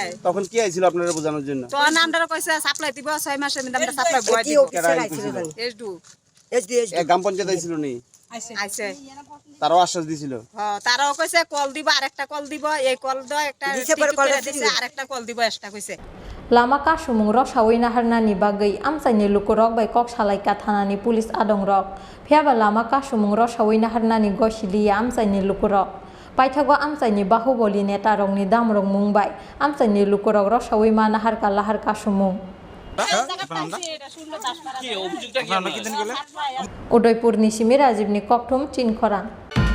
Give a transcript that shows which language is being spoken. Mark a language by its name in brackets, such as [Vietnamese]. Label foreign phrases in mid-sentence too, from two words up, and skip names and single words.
[Bangla] তখন কি আইছিল আপনারা বোঝানোর জন্য তখন আমরা কইছে সাপ্লাই দিব 6 মাসের মধ্যে আমরা সাপ্লাই বয় দিব এসডু গ্রাম পঞ্চায়েত আইছিল নি আইছে তারাও আশ্বাস দিছিল হ্যাঁ তারাও কইছে কল দিব আরেকটা কল দিব এই কল দাও একটা দিছে আরেকটা কল দিব এক্সট্রা কইছে [Kok Borok] Lama kasumung rok sawi naharnani bagai amsaini lukurok bai kok salaika thanani police adong rok phiaba lama kasumung rok sawi naharnani gosilia amsaini lukurok paithago amsaini bahubali neta rokni damrok mungbai amsaini lukurok rok sawi manahar kalahar kasumung Udaipur ni Simi Rajib ni kokthum Chinkhorang